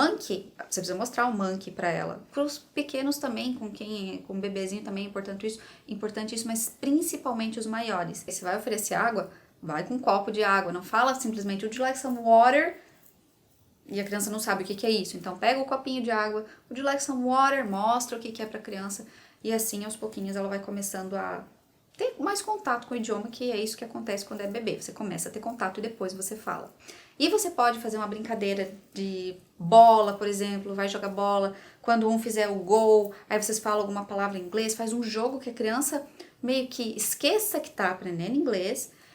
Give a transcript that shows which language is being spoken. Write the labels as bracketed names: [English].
[Portuguese] Monkey, você precisa mostrar o monkey para ela. Para os pequenos também, com bebezinho também é importante isso, mas principalmente os maiores. Se você vai oferecer água, vai com um copo de água, não fala simplesmente [English] would you like some water? [Portuguese] E a criança não sabe o que é isso. Então pega o copinho de água, [English] would you like some water? [Portuguese] Mostra o que é para a criança. E assim, aos pouquinhos, ela vai começando a ter mais contato com o idioma, que é isso que acontece quando é bebê. Você começa a ter contato e depois você fala. E você pode fazer uma brincadeira de bola, por exemplo, vai jogar bola. Quando um fizer o gol, aí vocês falam alguma palavra em inglês, faz um jogo que a criança meio que esqueça que tá aprendendo inglês,